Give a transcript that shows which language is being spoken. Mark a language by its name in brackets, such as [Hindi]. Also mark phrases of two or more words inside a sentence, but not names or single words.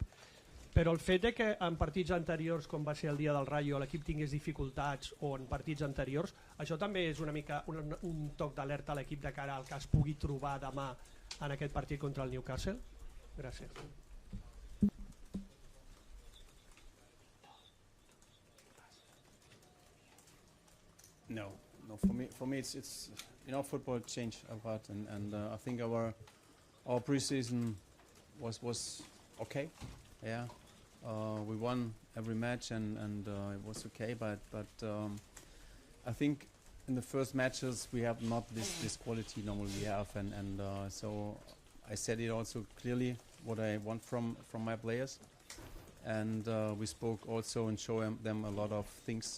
[Catalan] Però el fet que en partits anteriors, com va ser el dia del Rayo, l'equip tingués dificultats, o en partits anteriors, això també és una mica un toc d'alerta a l'equip de cara al que es pugui trobar demà en aquest partit contra el Newcastle? Gràcies. [English] No. For me, it's football changed a lot, and I think our preseason was okay. Yeah, we won every match, and it was okay. But I think in the first matches we have not this quality normally we have, and so I said it also clearly what I want from my players, and we spoke also and show them a lot of things.